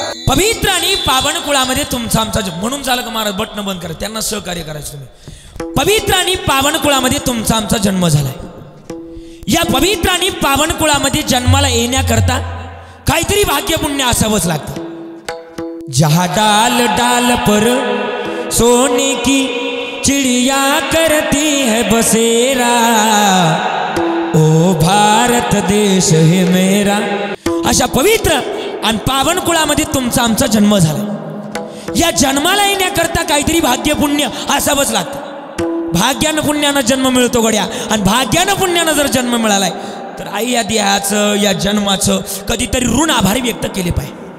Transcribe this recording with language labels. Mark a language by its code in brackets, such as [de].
[mr] पवित्र आणि पावन कुळामध्ये तुमचा आमचा म्हणून झालं का महाराज बटन बंद करा, त्यांना सहकार्य करायचं तुम्ही. पवित्र आणि पावन कुळामध्ये तुमचा आमचा जन्म झालाय. या पवित्र आणि पावन कुळामध्ये जन्माला येण्याकरता काहीतरी भाग्य पुण्य असावंच लागतं. [hi] जहा डाल डाल पर सोने की चिड़िया करती है बसेरा, ओ भारत देश है मेरा. [mr] अशा पवित्र आणि पावन कुळामध्ये तुमचा आमचा जन्म झाला. या जन्माला येण्याकरता काहीतरी भाग्य पुण्य असावंच लागतं. भाग्यानं पुण्यानं जन्म मिळतो गड्या. आणि भाग्यानं पुण्यानं जर जन्म मिळालाय तर आई या देहाचं या जन्माचं कधीतरी ऋण आभारी व्यक्त केले पाहिजे.